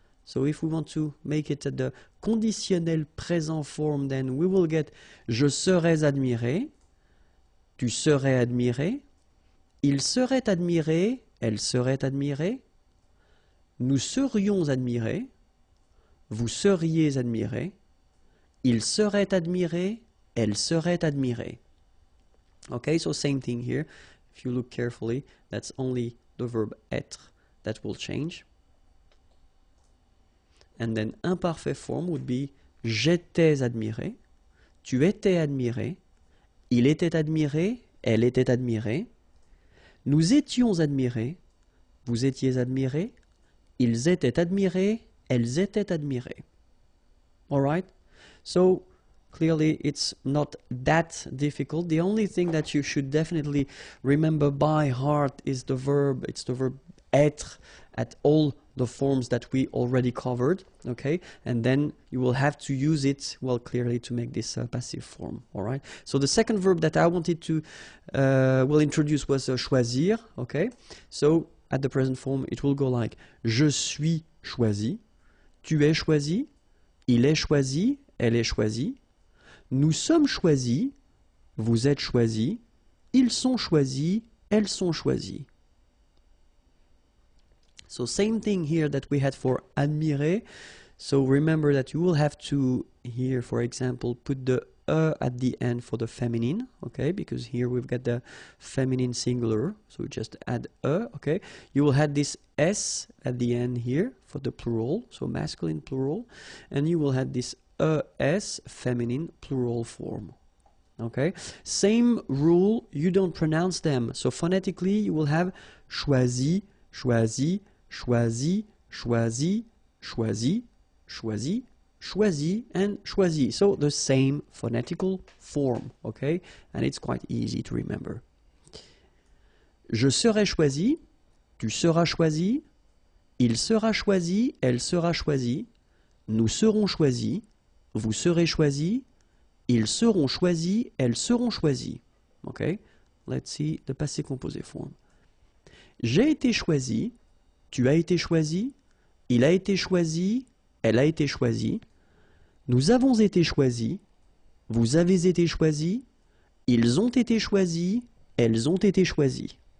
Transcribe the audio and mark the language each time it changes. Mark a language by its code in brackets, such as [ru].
[en] So if we want to make it at the conditionnel présent form, then we will get [fr] je serais admiré, tu serais admiré, il serait admiré, elle serait admirée, nous serions admirés, vous seriez admirés, il serait admiré, elle serait admirée. [en] Okay, so same thing here. If you look carefully, that's only the verb être that will change. And then imparfait form would be [fr] j'étais admiré, tu étais admiré, il était admiré, elle était admirée, nous étions admirés, vous étiez admirés, ils étaient admirés, elles étaient admirées. [en] All right? So clearly it's not that difficult. The only thing that you should definitely remember by heart is the verb. It's the verb être at all the forms that we already covered, okay? And then you will have to use it, well, clearly to make this passive form, all right? So the second verb that I wanted to will introduce was choisir, okay? So at the present form, it will go like [fr] je suis choisi, tu es choisi, il est choisi, elle est choisie, nous sommes choisis, vous êtes choisis, ils sont choisis, elles sont choisies. [en] So same thing here that we had for admirer. So remember that you will have to here, for example, put the at the end for the feminine, okay? Because here we've got the feminine singular, so we just add okay? You will have this s at the end here for the plural, so masculine plural, and you will have this es feminine plural form. Okay, same rule, you don't pronounce them. So phonetically, you will have choisi, choisi, choisi, choisi, choisi, choisi, choisi, and choisi. So the same phonetical form, okay? And it's quite easy to remember. [fr] Je serai choisi, tu seras choisi, il sera choisi, elle sera choisie, nous serons choisis, vous serez choisis, ils seront choisis, elles seront choisies. [en] Okay? Let's see the passé composé form. [fr] J'ai été choisi, tu as été choisi, il a été choisi, elle a été choisie, nous avons été choisis, vous avez été choisis, ils ont été choisis, elles ont été choisies.